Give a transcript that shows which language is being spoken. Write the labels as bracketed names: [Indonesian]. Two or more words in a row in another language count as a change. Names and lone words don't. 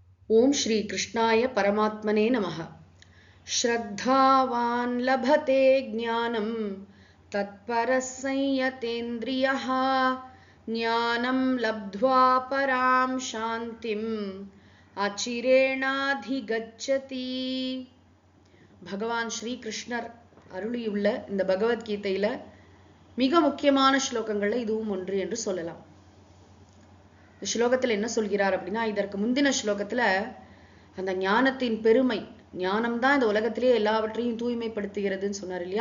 [Sanskrit] ओम श्री कृष्णाय परमात्मने नमः। श्रद्धावान् लभते ज्ञानं तत्परः संयतेन्द्रियः ज्ञानं लब्ध्वा परां शान्तिम् अचिरेणाधिगच्छति। [Tamil] भगवान श्री कृष्णர் அருளியுள்ள இந்த பகவத்கீதையில மிக முக்கியமான ஸ்லோகங்கள்ல இதுவும் ஒன்று என்று சொல்லலாம். இந்த ஸ்லோகத்துல என்ன சொல்கிறார் அப்படின்னா, இதற்கு முந்தின ஸ்லோகத்துல அந்த ஞானத்தின் பெருமை, ஞானம் தான் இந்த உலகத்திலேயே எல்லாவற்றையும் தூய்மைப்படுத்துகிறதுன்னு சொன்னார் இல்லையா.